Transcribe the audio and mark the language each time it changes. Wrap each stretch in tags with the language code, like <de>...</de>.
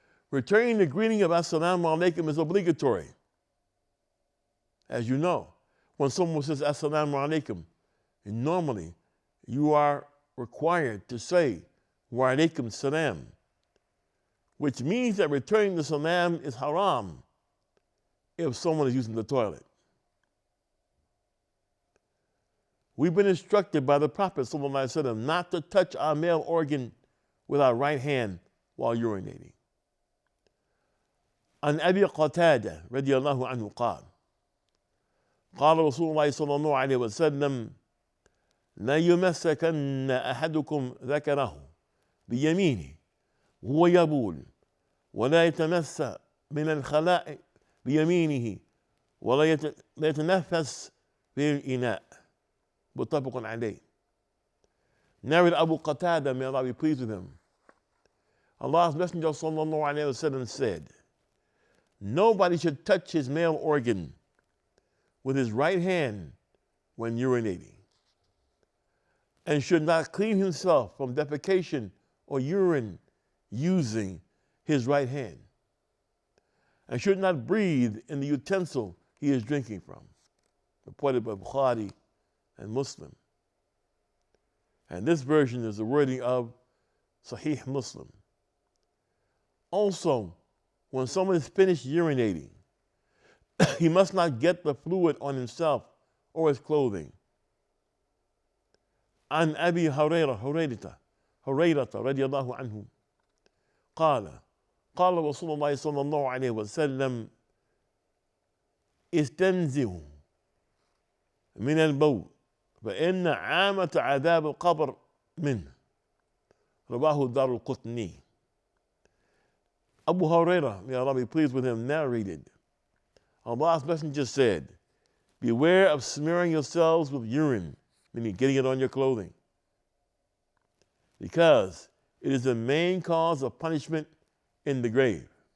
<en>Returning the greeting of Assalamu alaikum is obligatory. As you know, when someone says Assalamu alaikum, normally you are required to say Wa alaikum salam, which means that returning the salam is haram if someone is using the toilet. We've been instructed by the Prophet ﷺ not to touch our male organ with our right hand while urinating.</en> <ar>عن أبي قتادة رضي الله عنه قال قال رسول الله صلى الله عليه وسلم لا يمسكن أحدكم ذكره بيمينه وهو يبول ولا يتمس من الخلاء بيمينه ولا يتنفس في الإناء. متفق عليه.</ar> <en>Narrated Abu Qatada, may Allah be pleased with him. Allah's Messenger sallallahu alayhi wa sallam said, nobody should touch his male organ with his right hand when urinating, and should not clean himself from defecation or urine using his right hand, and should not breathe in the utensil he is drinking from. Reported by Bukhari and Muslim. And this version is the wording of Sahih Muslim. Also, when someone is finished urinating, he must not get the fluid on himself or his clothing.</en> <ar>عن أبي هريرة رضي الله عنه قال رسول الله صلى الله عليه وسلم استنزهوا من البول فإن عامة عذاب القبر منه. رواه الدار القطني.</ar> <en>Abu Hurairah, may Allah be pleased with him, narrated, Allah's Messenger said, beware of smearing yourselves with urine, meaning getting it on your clothing, because it is the main cause of punishment in the grave.</en>